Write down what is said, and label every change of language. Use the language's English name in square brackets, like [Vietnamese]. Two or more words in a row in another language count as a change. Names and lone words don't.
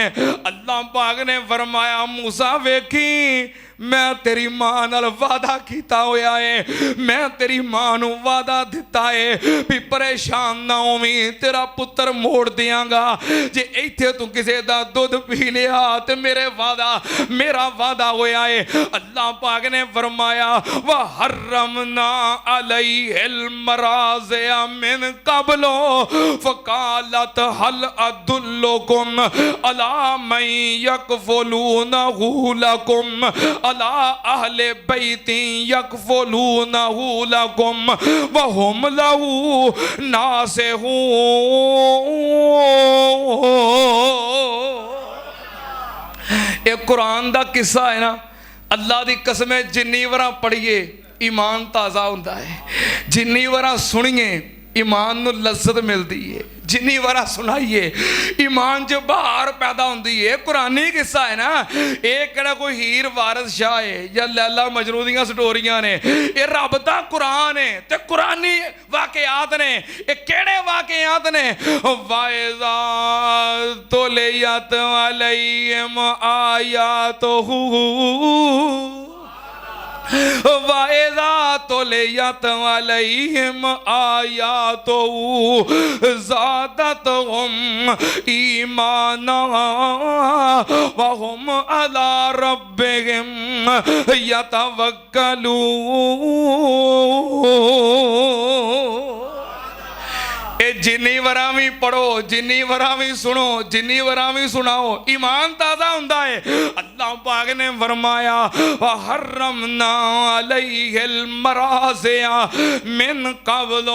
[Punjabi] اللہ پاک نے فرمایا موسیٰ ویکھی میں تیری ماں نال وعدہ کیتا ہویا ہے، میں تیری ماں نوں وعدہ دتا ہے بھی پریشان نہ ہوویں، تیرا پتر موڑ دیانگا. جے ایتھے توں کسے دا دودھ پی لیا تے میرا وعدہ ہویا ہے. اللہ پاک نے فرمایا [Arabic] وحرمنا عليه المراضع من قبل فقالت هل أدلكم على من يكفلونه لكم على أهل بيتي يكفلونه لكم وهم له ناصحون. [Punjabi] اک قرآن دا قصہ ہے نا، اللہ دی قسم جنی وار پڑھیے ایمان تازہ ہندا ہے، جنی وار سنیے ایمان نوں لذت ملتی ہے، جنی وار سنائیے ایمان چ بہار پیدا ہوندی ہے. قرآنی قصہ ہے نا، یہ کیہڑا کوئی ہیر وارث شاہ ہے یا لیلیٰ مجنوں دیاں سٹوریاں نے، یہ رب دا قرآن ہے تے قرآنی واقعات نے. یہ کیہڑے واقعات نے? [Arabic] وإذا تليت عليهم آياته وإذا تليت عليهم آياته زادتهم إيمانا وهم على ربهم يتوكلون. [Punjabi] جنی ورا بھی پڑھو، جنی ورا بھی سنو، جنی ورا بھی سناؤ، ایمان تازہ ہندا ہے. اللہ پاک نے فرمایا [Arabic] حرمنا عليه المراضع من قبل.